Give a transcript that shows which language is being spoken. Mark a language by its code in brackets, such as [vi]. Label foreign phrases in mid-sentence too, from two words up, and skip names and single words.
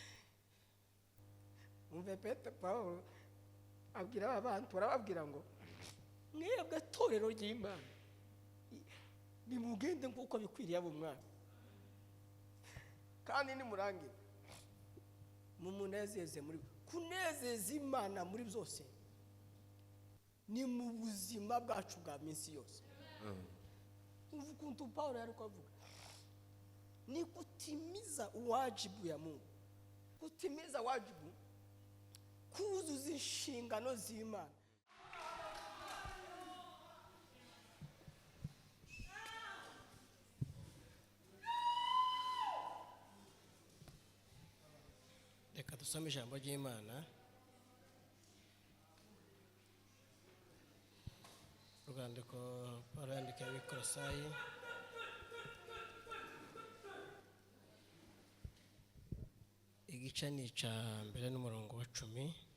[rw] Umve Petero Paulo abwira abantu, barababwira ngo mwebwe torero ry'Imana nimugende nkuko bikwiriye abo mwana, kandi nimurangire mumunezeze muri kunezeza Imana muri byose, ni mu buzima bwacu bwa minsi yose. Uvukuntu Paulo yari kuvuga ni [sw] kutimiza wajibu ya Mungu, kutimiza wajibu, [rw] kuzuza inshingano z'Imana. Reka dusome ijambo ry'Imana, urwandiko Paulo yandikiye ab'Ikolosayi, igice ni icya mbere n'umurongo wa 10.